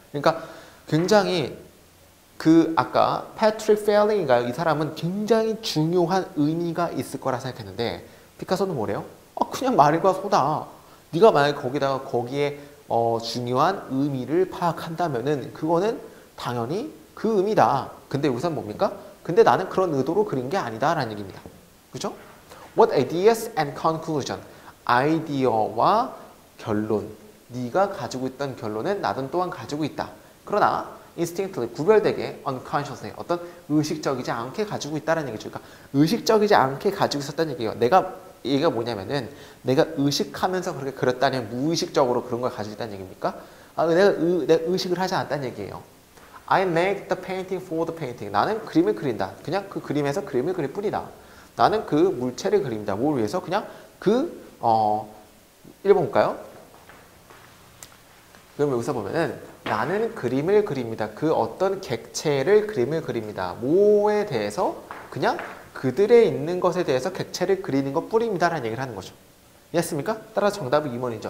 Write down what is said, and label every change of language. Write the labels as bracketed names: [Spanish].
[Korean] 그러니까 굉장히 그 아까 패트릭 펠링인가요? 이 사람은 굉장히 중요한 의미가 있을 거라 생각했는데 피카소는 뭐래요? 그냥 말과 소다. 네가 만약에 거기에 중요한 의미를 파악한다면은 그거는 당연히 그 의미다. 근데 여기서 뭡니까? 근데 나는 그런 의도로 그린 게 아니다 라는 얘기입니다. 그죠? [English] What ideas and conclusion. [Korean] 아이디어와 결론. 네가 가지고 있던 결론은 나도 또한 가지고 있다. 그러나 instinctively, 구별되게 unconsciously, 어떤 의식적이지 않게 가지고 있다는 얘기죠. 그러니까 의식적이지 않게 가지고 있었다는 얘기예요. 얘가 뭐냐면은 내가 의식하면서 그렇게 그렸다면 무의식적으로 그런 걸 가지고 있다는 얘기입니까? 내가 의식을 하지 않았다는 얘기예요. [English] I make the painting for the painting. [Korean] 나는 그림을 그린다. 그냥 그 그림에서 그림을 그릴 뿐이다. 나는 그 물체를 그립니다. 뭘 위해서? 그냥 1번 볼까요? 그럼 여기서 보면은 나는 그림을 그립니다. 그 어떤 객체를 그림을 그립니다. 뭐에 대해서? 그냥 그들에 있는 것에 대해서 객체를 그리는 것 뿐입니다. 라는 얘기를 하는 거죠. 이해했습니까? 따라서 정답은 2번이죠.